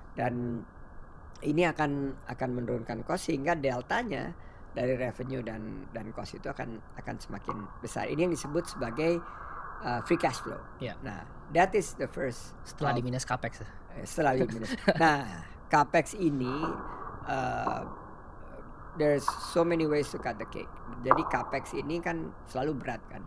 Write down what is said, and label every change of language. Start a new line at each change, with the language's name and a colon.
Indonesian: Dan ini akan menurunkan cost, sehingga deltanya dari revenue dan cost itu akan semakin besar. Ini yang disebut sebagai free cash flow. Yeah.
English: Nah, that is the first.
Indonesian: Setelah di minus capex. Setelah di minus. Nah, capex ini
English: there's so many ways to cut the cake.
Indonesian: Jadi capex ini kan selalu berat kan.